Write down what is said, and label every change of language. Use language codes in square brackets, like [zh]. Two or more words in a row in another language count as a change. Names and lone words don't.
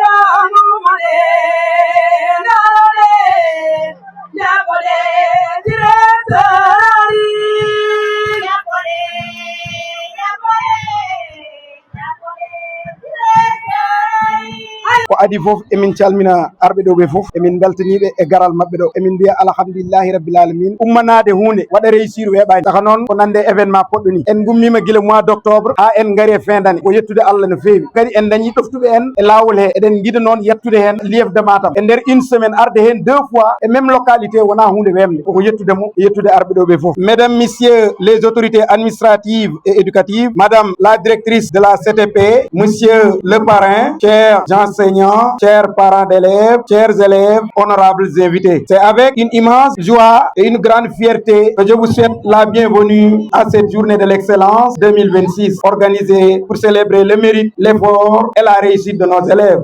[ff] ko adi fof emin calmina arɓe ɗo ɓe fof emin beltaniɓe e garal mabɓe ɗo emin mbiya [ar] alhamdulillahi rabbil alamin [ff] ummanade hunde waɗa réussir weeɓani saka noon ko nande événement poɗɗo ni en gummima guila [fr] mois d' octobre [ff] ha en gaari e [fr] fin d' année [ff] ko yettude Allah no feewi kadi en dañi ɗoftuɓe en e lawol he eɗen guiɗa noon yettude hen lief de Matam e nder [fr] une semaine [ff] arde hen 2 fois e [fr] même localité [ff] wona hunde wemde koko yettude mo e yettude arɓe ɗo ɓe fof. [fr] Mesdames, messieurs les autorités administratives et éducatives, madame la directrice de la CTP, monsieur le parrain, chers enseignants, chers parents d'élèves, chers élèves, honorables invités. C'est avec une immense joie et une grande fierté que je vous souhaite la bienvenue à cette journée de l'excellence 2026 organisée pour célébrer le mérite, l'effort et la réussite de nos élèves.